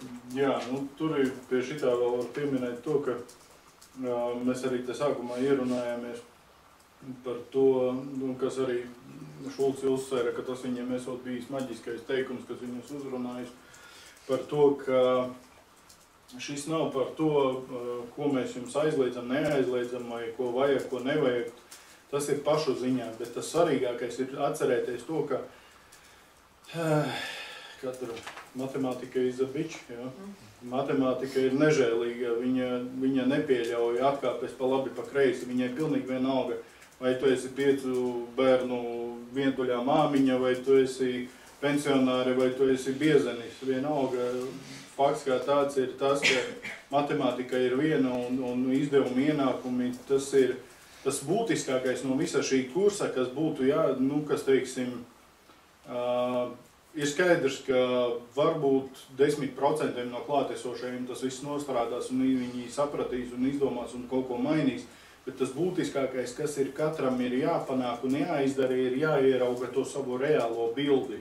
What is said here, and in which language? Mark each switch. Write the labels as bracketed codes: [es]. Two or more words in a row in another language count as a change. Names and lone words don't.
[lv] Jā, tur ir pie šitā vēl var pieminēt to, ka mēs arī te sākumā ierunājāmies par to, kas arī Šulcs uzsvēra, ka tas viņiem esot bijis maģiskais teikums, kas viņus uzrunājis par to, ka šis nav par to, ko mēs jums aizliedzam, neaizliedzam, vai ko vajag, ko nevajag. Tas ir pašu ziņā, bet tas svarīgākais ir atcerēties to, ka matemātika [en] is a bitch, [lv] ja? Matemātika ir nežēlīga, viņa nepieļauj atkāpes pa labi, pa kreisi, viņai pilnīgi vienalga, vai tu esi 5 bērnu vientuļā māmiņa, vai tu esi pensionāri, vai tu esi biezenis. Vienalga, fakts kā tāds ir tas, ka matemātika ir viena un izdevumi ienākumi, tas ir tas būtiskākais no visa šī kursa, kas būtu, kas teiksim, ir skaidrs, ka varbūt 10% no klātesošajiem tas viss nostrādās un viņi sapratīs un izdomās un kaut ko mainīs, bet tas būtiskākais, kas ir katram ir jāpanāk un jāizdara, ir jāierauga to savu reālo bildi.